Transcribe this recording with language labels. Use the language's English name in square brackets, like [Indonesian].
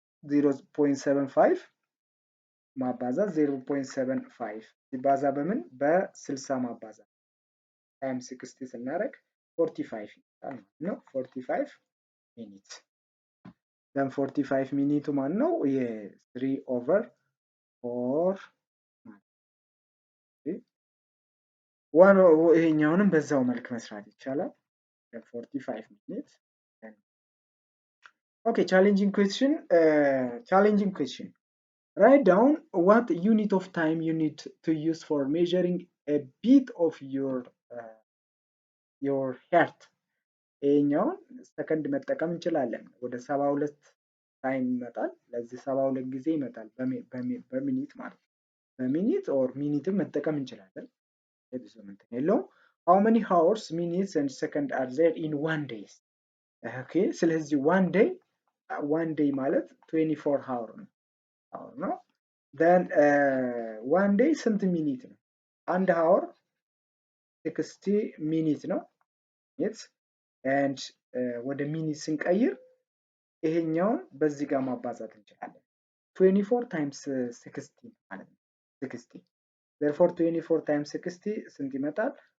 [Amharic] 0.75 ማባዛት 0.75 ሲባዛ በምን በ60 ማባዛት ታይም 60 ስናደርግ 45 ይመጣል ነው 45 ሚኒት then 45 ሚኒቱ ማን ነው? የ3/4 ዋን ይሄኛውንም በዛው መልክ መስራት ይቻላል። [English] 45 ሚኒት okay challenging question write down what unit of time you need to use for measuring a beat of your heart [Amharic] ይሄኛውን ሰከንድ መጠቀም እንችላለን። ወደ 72 ታይም ይመጣል። ለዚህ 72 ጊዜ ይመጣል በሚኒት ማለት ነው። በሚኒት ኦር ሚኒትም መጠቀም እንችላለን። ብዙ እንትን የለውም። [English] how many hours minutes and second are there in one day? [Amharic] okay ስለዚህ one day ማለት 24 hour ነው። then one day ስንት ሚኒት ነው? አንድ hour 60 ሚኒት ነው። and ወደ ሚኒት ስንቀይር ይሄኛውን በዚህ ጋር ማባዛት እንችላለን። 24 times 60 ማለት ነው 60 therefore 24 times 60 ስንት ይመጣል?